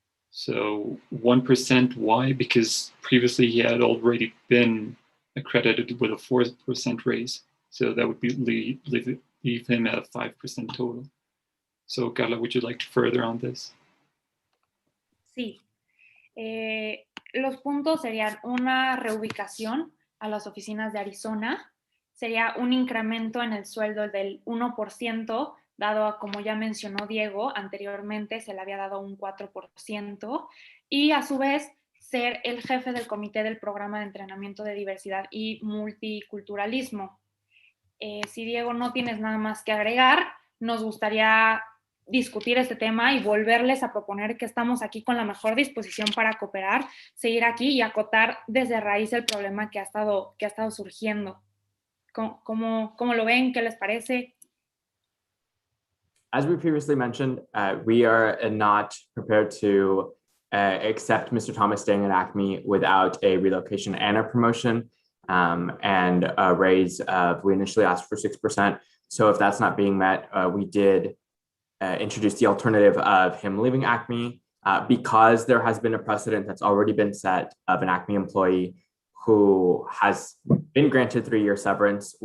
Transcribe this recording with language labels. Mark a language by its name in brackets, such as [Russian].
[English] So 1%, why? Because previously he had already been accredited with a 4% raise. So that would be leave him at a 5% total. So Carla, would you like to further on this? [Spanish] Sí. Los puntos serían una reubicación a las oficinas de Arizona, sería un incremento en el sueldo del 1%, dado a, como ya mencionó Diego, anteriormente se le había dado un 4%, y a su vez ser el jefe del comité del programa de entrenamiento de diversidad y multiculturalismo. Si Diego no tienes nada más que agregar, nos gustaría discutir este tema y volverles a proponer que estamos aquí con la mejor disposición para cooperar, seguir aquí y acotar desde raíz el problema que ha estado surgiendo. ¿Cómo lo ven? ¿Qué les parece? [English] As we previously mentioned, we are not prepared to accept Mr. Thomas staying at Acme without a relocation and a promotion and a raise we initially asked for 6%. So if that's not being met, we did introduce the alternative of him leaving Acme because there has been a precedent that's already been set of an Acme employee who has been granted 3-year severance.